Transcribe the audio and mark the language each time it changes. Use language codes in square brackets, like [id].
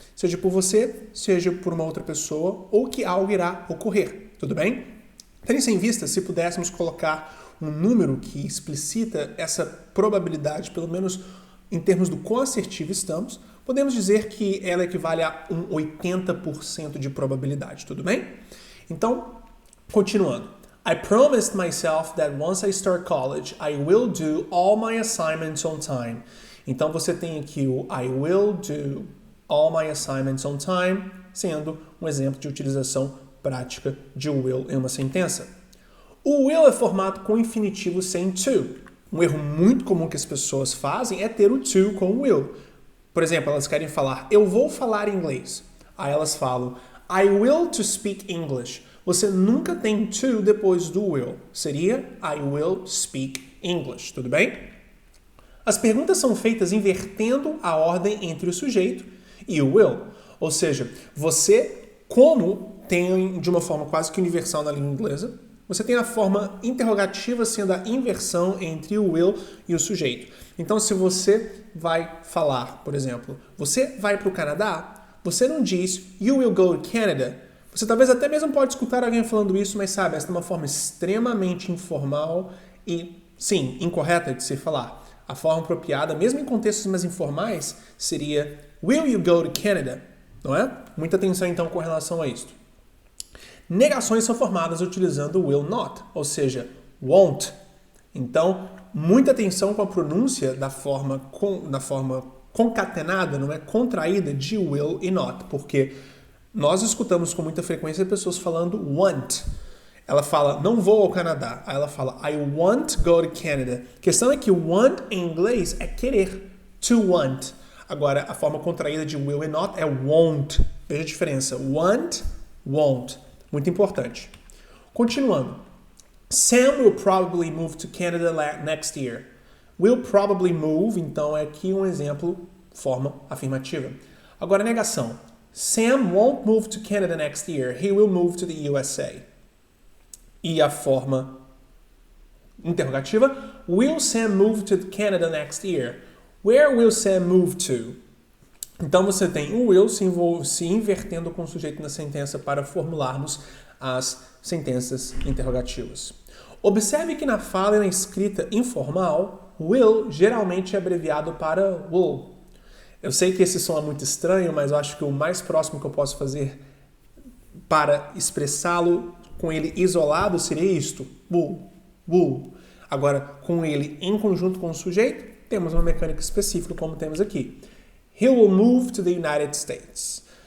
[pt] Seja por você, seja por uma outra pessoa, ou que algo irá ocorrer. Tudo bem? Tendo isso em vista, se pudéssemos colocar um número que explicita essa probabilidade, pelo menos em termos do quão assertivo estamos, podemos dizer que ela equivale a um 80% de probabilidade, tudo bem? Então, continuando. [en] I promised myself that once I start college, I will do all my assignments on time. [pt] Então, você tem aqui o [en] I will do all my assignments on time, [pt] sendo um exemplo de utilização prática de will em uma sentença. O will é formado com infinitivo sem to. Um erro muito comum que as pessoas fazem é ter o to com o will. Por exemplo, elas querem falar, eu vou falar inglês. Aí elas falam, [en] I will to speak English. [pt] Você nunca tem to depois do will. Seria, [en] I will speak English. [pt] Tudo bem? As perguntas são feitas invertendo a ordem entre o sujeito e o will. Ou seja, você, como tem de uma forma quase que universal na língua inglesa, você tem a forma interrogativa sendo a inversão entre o will e o sujeito. Então, se você vai falar, por exemplo, você vai para o Canadá, você não diz [en] you will go to Canada. [pt] Você talvez até mesmo pode escutar alguém falando isso, mas sabe, essa é uma forma extremamente informal e, sim, incorreta de se falar. A forma apropriada, mesmo em contextos mais informais, seria [en] will you go to Canada? [pt] Não é? Muita atenção, então, com relação a isso. Negações são formadas utilizando will not, ou seja, won't. Então, muita atenção com a pronúncia da forma concatenada, não é? Contraída de will e not, porque nós escutamos com muita frequência pessoas falando want. Ela fala, não vou ao Canadá. Aí ela fala, [en] I want to go to Canada. [pt] A questão é que want em inglês é querer, to want. Agora, a forma contraída de will e not é won't. Veja a diferença, want, won't. Muito importante. Continuando. [en] Sam will probably move to Canada next year. Will probably move, [pt] então é aqui um exemplo, forma afirmativa. Agora, negação. [en] Sam won't move to Canada next year. He will move to the USA. [pt] E a forma interrogativa. [en] Will Sam move to Canada next year? Where will Sam move to? [pt] Então você tem o will se invertendo com o sujeito na sentença para formularmos as sentenças interrogativas. Observe que na fala e na escrita informal, will geralmente é abreviado para will. Eu sei que esse som é muito estranho, mas eu acho que o mais próximo que eu posso fazer para expressá-lo com ele isolado seria isto, will, will. Agora, com ele em conjunto com o sujeito, temos uma mecânica específica como temos aqui. [en] He will move to the United States.